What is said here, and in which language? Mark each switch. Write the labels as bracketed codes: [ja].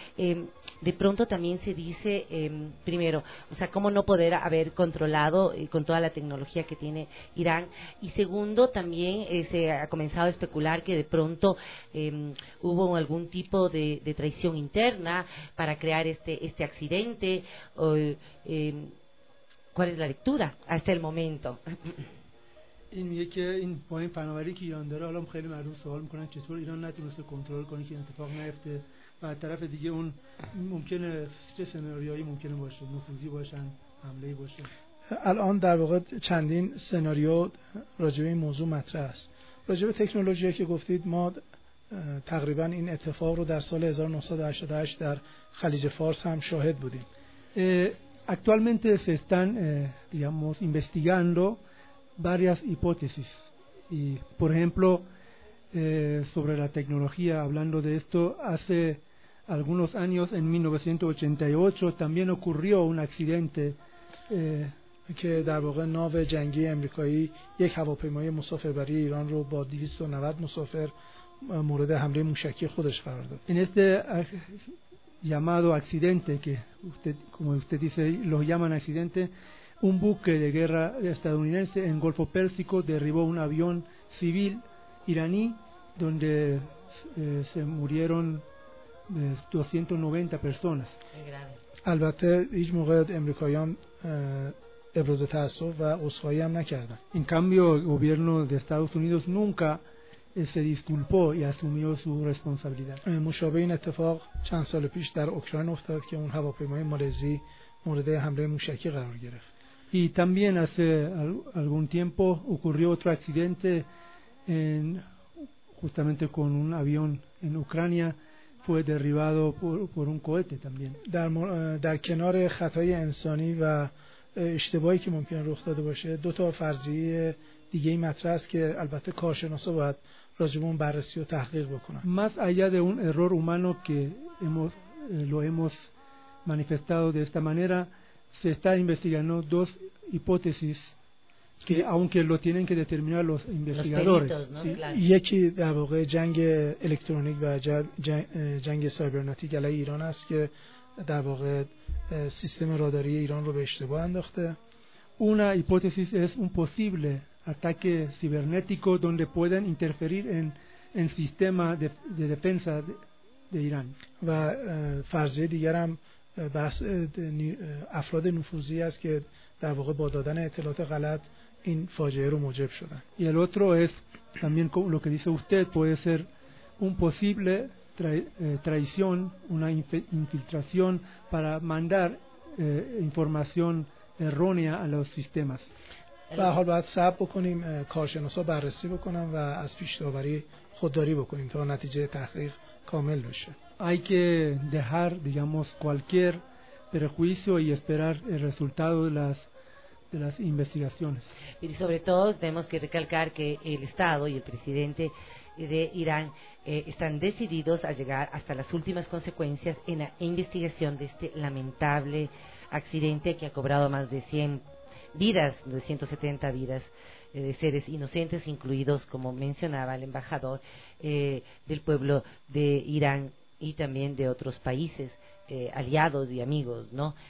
[es] De pronto también se dice, primero, o sea, ¿cómo no poder haber controlado con toda la tecnología que tiene Irán? Y segundo, también se ha comenzado a especular que de pronto hubo algún tipo de traición interna para crear este accidente. ¿Cuál es la lectura hasta el momento? [fa] این میگه که این پایین فناوری که ایران داره، حالا خیلی مردم سوال میکنن چطور ایران نتونسته کنترل کنه که این اتفاق نیفته، و از طرف دیگه اون ممکنه سه سناریوی ممکنه باشه، نفوذی باشن، حمله باشه. الان در واقع چندین سناریو راجع به این موضوع مطرح است. راجع به تکنولوژی که گفتید، ما تقریبا این اتفاق رو در سال 1988 در خلیج فارس هم شاهد بودیم. [es] Actualmente se están digamos investigando varias hipótesis, y por ejemplo sobre la tecnología, hablando de esto, hace algunos años, en 1988 también ocurrió un accidente que [fa] در واقع ناو جنگی امریکایی یک هواپیمای مسافربری ایران رو با 290 مسافر مورد حمله موشکی خودش قرار داد. [es] En este llamado accidente, que usted, como usted dice, lo llaman accidente, un buque de guerra estadounidense en Golfo Pérsico derribó un avión civil iraní, donde se murieron 290 personas. [fa] البته هیچ موقع امریکایان ابراز تأسف و عذرخواهی هم نکردن. [es] En cambio, el gobierno de Estados Unidos nunca se disculpó y asumió su responsabilidad. [fa] مشابه این اتفاق چند سال پیش در اوکراین افتاد که اون هواپیمای مالزی مورد حمله موشکی قرار گرفت. [es] Y también hace algún tiempo ocurrió otro accidente justamente con un avión en Ucrania, fue derribado por un cohete también. [fa] در کنار خطای انسانی و اشتباهی که ممکن رخ داده باشه، دو تا فرضیه دیگه مطرح است که البته کارشناسا باید راجبون بررسی و تحقیق بکنن. [es] Más allá de un error humano que lo hemos manifestado de esta manera, se está investigando dos hipótesis que, aunque lo tienen que determinar los investigadores, los peritos, ¿no? Sí. [fa] یکی در واقع جنگ الکترونیک و جنگ سایبرناتیک علیه ایران است که در واقع سیستم راداری ایران رو به اشتباه انداخته. [es] Una hipótesis es un posible ataque cibernético donde pueden interferir en sistema de defensa de Irán. [fa] و فرضیه دیگر هم بحث افراد نفوذی است که در واقع با دادن اطلاعات غلط این فاجعه رو موجب شدن. [es] Y el otro es también como lo que dice usted, puede ser un posible traición, una infiltración para mandar información errónea a los sistemas. [fa] به هر حال باید صبر بکنیم، کارشناسا بررسی بکنن و از پیش‌داوری خودداری بکنیم تا نتیجه تحقیق کامل بشه. [es] Hay que dejar, digamos, cualquier prejuicio y esperar el resultado de las investigaciones. Y sobre todo tenemos que recalcar que el Estado y el presidente de Irán están decididos a llegar hasta las últimas consecuencias en la investigación de este lamentable accidente que ha cobrado más de 100 vidas, 270 vidas de seres inocentes, incluidos, como mencionaba el embajador, del pueblo de Irán y también de otros países aliados y amigos, ¿no?